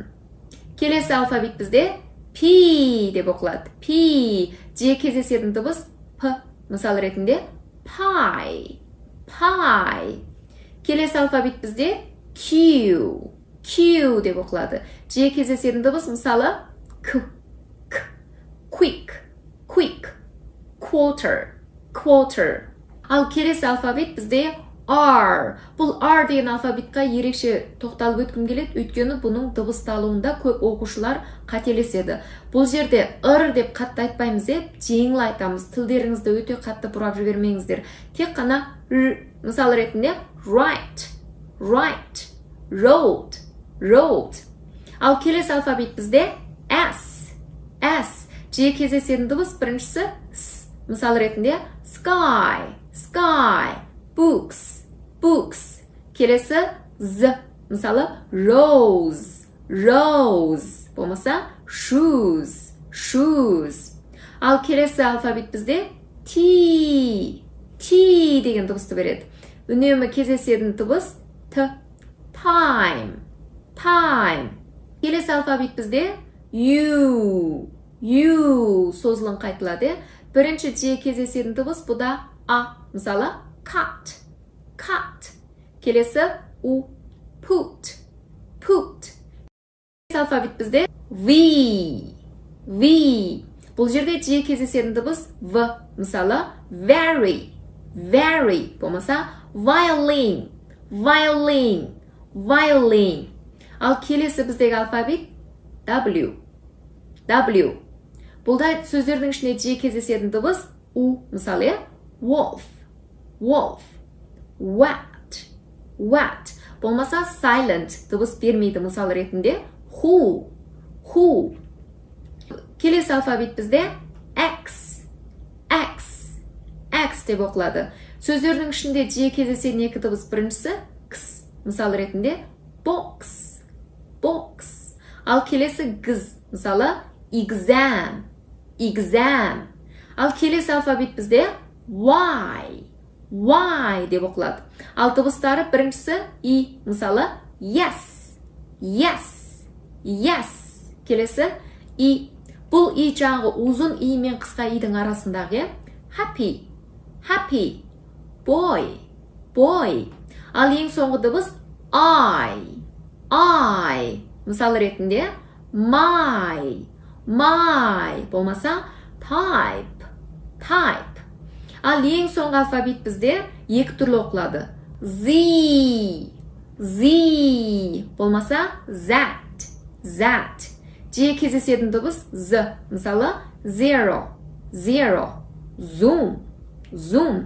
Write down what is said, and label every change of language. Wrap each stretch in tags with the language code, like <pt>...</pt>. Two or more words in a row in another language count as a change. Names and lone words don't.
<kk>Келесі алфавит бізде P деп оқылады. P. Жиі кездесетін дыбыс P. Мысалы ретінде</kk> <en>pie, pie.</en> <kk>Келесі алфавит бізде Q, Q деп оқылады. Жиі кездесетін дыбыс мысалы Q, K.</kk> <en>Quick, quick. Quarter, quarter.</en> <kk>Ал келесі алфавит бізде R. Бұл R деген алфавитқа ерекше тоқталып өткім келеді, өйткені бұның дыбысталуында көп оқушылар қателеседі. Бұл жерде р деп қатты айтпаймыз деп, жеңіл айтамыз. Тілдеріңізді өте қатты бұрап жібермеңіздер. Тек қана р. Мысалы ретінде</kk> <en>right, right. Road, road.</en> <kk>Ал келесі алфавит бізде S, S. Жиі кездесетін дыбыс біріншісі S. Мысалы ретінде</kk> <en>sky, sky. Books, books.</en> <kk>Келесі Z.</kk> <en>Мысалы rose, rose. Болмаса shoes, shoes.</en> <kk>Ал келесі алфавит бізде T, T деген дыбысты береді. Үнемі кездесетін дыбыс T.</kk> <en>Time, time.</en> <kk>Келесі алфавит бізде U, U созылын қайтылады. Бірінші жиі кездесетін дыбыс бұда A.</kk> <en>Мысалы cut, cut. Келесі U, put, put.</en> <kk>Келесі алфавит бізде V, V. Бұл жерде жиі кездесетін дыбыс V.</kk> <en>Мысалы very, very. Болмаса violin, violin, violin.</en> <kk>Ал келесі біздегі алфавит W, W. Бұлда сөздердің ішінде жиі кездесетін дыбыс U.</kk> <en>Мысалы wolf, wolf. Wet, wet.</en> <kk>Болмаса silent дыбыс бермейді. Мысалы ретінде</kk> <en>who, who.</en> <kk>Келесі алфавит бізде X, X, X деп оқылады. Сөздердің ішінде жиі кездесетін екі дыбыс біріншісі X. Мысалы ретінде</kk> <en>box, box.</en> <kk>Ал келесі G. Мысалы</kk> <en>exam, exam.</en> <kk>Ал келесі алфавит бізде Y, Y деп оқылады. Ал дыбыстары біріншісі I.</kk> <en>Мысалы yes, yes, yes.</en> <kk>Келесі I. Бұл I жаңағы ұзын I мен қысқа I-дің арасындағы</kk> <en>happy, happy. Boy, boy.</en> <kk>Ал ең соңғы дыбыс I, I. Мысалы ретінде</kk> <en>my, my. Болмаса type, type.</en> <kk>Ал ең соңғы алфавит бізде екі түрлі оқылады. Z, Z. Болмаса Z, Z. Жиі кездесетін дыбыс Z. Мысалы</kk> <en>zero, zero. Zoom, zoom.</en>